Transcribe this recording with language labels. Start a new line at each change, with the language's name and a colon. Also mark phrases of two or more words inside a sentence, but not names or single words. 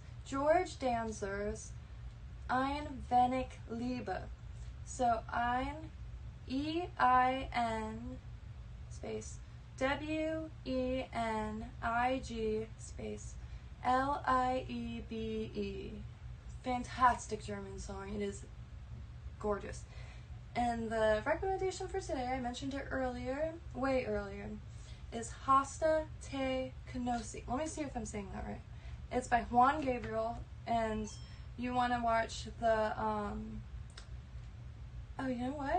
English: George Danzer's Ein wenig Liebe. So Ein, E-I-N space W-E-N-I-G space L-I-E-B-E. Fantastic German song. It is gorgeous. And the recommendation for today, I mentioned it earlier, way earlier, is Hasta Te Kenosi. Let me see if I'm saying that right. It's by Juan Gabriel, and you want to watch the oh, you know what?